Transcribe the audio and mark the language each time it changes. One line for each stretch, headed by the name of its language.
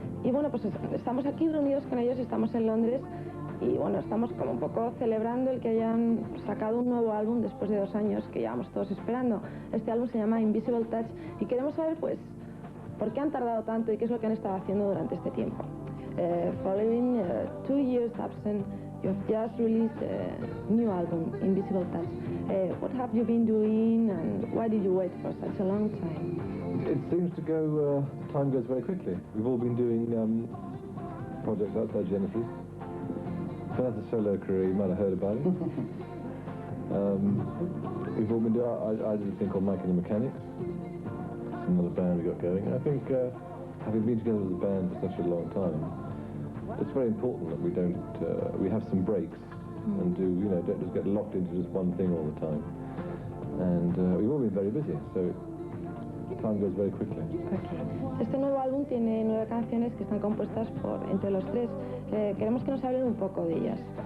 Spanish: Y bueno, pues estamos aquí reunidos con ellos, estamos en Londres y bueno, estamos como un poco celebrando el que hayan sacado un nuevo álbum después de 2 años que llevamos todos esperando. Este álbum se llama Invisible Touch y queremos saber pues por qué han tardado tanto y qué es lo que han estado haciendo durante este tiempo.
English: Following 2 years absent, you have just released a new album, Invisible Touch. What have you been doing and why did you wait for such a long time? It seems to go, time goes very quickly. We've all been doing projects outside Genesis. But as a solo career, you might have heard about it. We've all been doing, I did a thing called Mike and the Mechanics. It's another band we got going. I think having been together with a band for such a long time, it's very important that we don't, we have some breaks and do, you know, don't just get locked into just one thing all the time. And we've all been very busy, so time goes very quickly. Okay.
Spanish: Este nuevo álbum tiene 9 canciones que están compuestas por entre los tres. Queremos que nos hablen un poco de ellas.